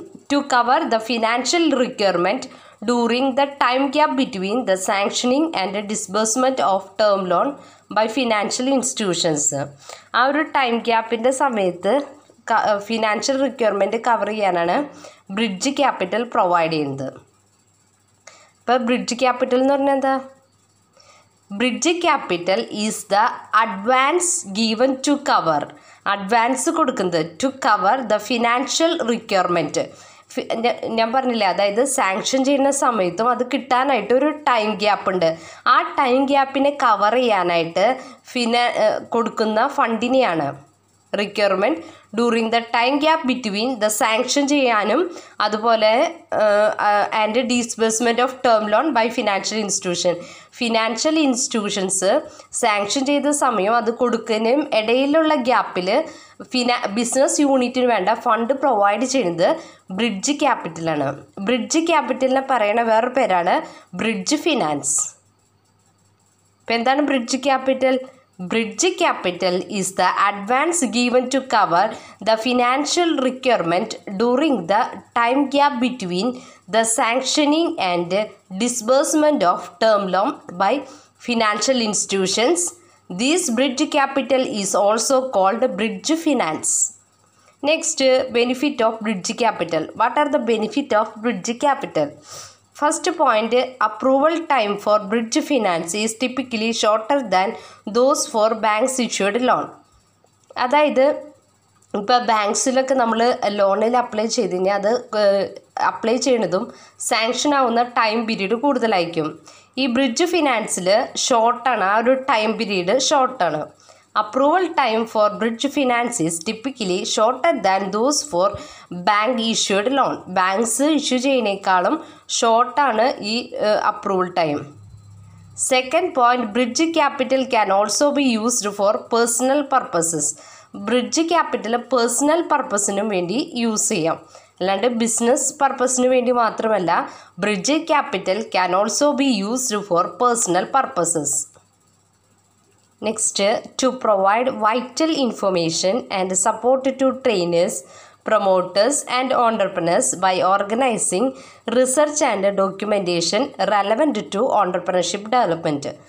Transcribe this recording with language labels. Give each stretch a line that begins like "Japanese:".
English: to cover the financial requirement during the time gap between the sanctioning and the disbursement of term loan by financial institutions.
Malayalam: ആ ഒരു time ഗ്യാപ്പിൻ്റെ സമയത്ത് financial requirement cover ചെയ്യാനാണ് bridge capital provide ചെയ്യുന്നത്. ഇപ്പോൾ
English: Bridge capital എന്ന് പറഞ്ഞാൽ എന്താ? Bridge capital is the advance given to cover,
Malayalam: advance കൊടുക്കുന്നത്
English: To cover the financial requirement.
Malayalam: ഞാൻ പറഞ്ഞില്ലേ, അതായത് സാങ്ഷൻ ചെയ്യുന്ന സമയത്തും അത് കിട്ടാനായിട്ട് ഒരു ടൈം ഗ്യാപ്പ് ഉണ്ട്. ആ ടൈം ഗ്യാപ്പിനെ കവർ ചെയ്യാനായിട്ട് കൊടുക്കുന്ന ഫണ്ടിനെയാണ്
English: requirement during the time gap between the
Malayalam: sanction ചെയ്യാനും അതുപോലെ and disbursement of term loan by financial institution. Financial institutions sanction ചെയ്ത സമയം അത് കൊടുക്കുന്നതിനും ഇടയിലുള്ള ഗ്യാപ്പിൽ ബിസിനസ് യൂണിറ്റിന് വേണ്ട ഫണ്ട് പ്രൊവൈഡ് ചെയ്യുന്നത് ബ്രിഡ്ജ് ക്യാപിറ്റലാണ്. ബ്രിഡ്ജ് ക്യാപിറ്റലിനെ പറയുന്ന വേറൊരു പേരാണ് ബ്രിഡ്ജ് ഫിനാൻസ്. ഇപ്പം എന്താണ് bridge capital?
English: Bridge capital is the advance given to cover the financial requirement during the time gap between the sanctioning and disbursement of term loan by financial institutions. This bridge capital is also called bridge finance. Next, benefit of bridge capital. What are the benefit of bridge capital? First point, approval time for bridge finance is typically shorter than those for banks issued loan.
Malayalam: അതായത് ഇപ്പോൾ ബാങ്ക്സിലൊക്കെ നമ്മൾ ലോണിൽ apply ചെയ്ത് കഴിഞ്ഞാൽ അത് apply ചെയ്യുന്നതും sanction ആവുന്ന time period കൂടുതലായിരിക്കും. ഈ ബ്രിഡ്ജ് ഫിനാൻസിൽ ഷോർട്ടാണ്, ആ ഒരു time period ഷോർട്ടാണ്.
English: Approval time for bridge finance is typically shorter than those for bank issued loan.
Malayalam: Banks issue ചെയ്യുന്നതിനേക്കാളും ഷോർട്ടാണ് ഈ approval time.
English: Second point, bridge capital can also be used for personal purposes.
Malayalam: Bridge capital personal പർപ്പസിനും വേണ്ടി use ചെയ്യാം, അല്ലാണ്ട് business പർപ്പസിന് വേണ്ടി മാത്രമല്ല.
English: Bridge capital can also be used for personal purposes. Next, to provide vital information and support to trainers, promoters and entrepreneurs by organizing research and documentation relevant to entrepreneurship development.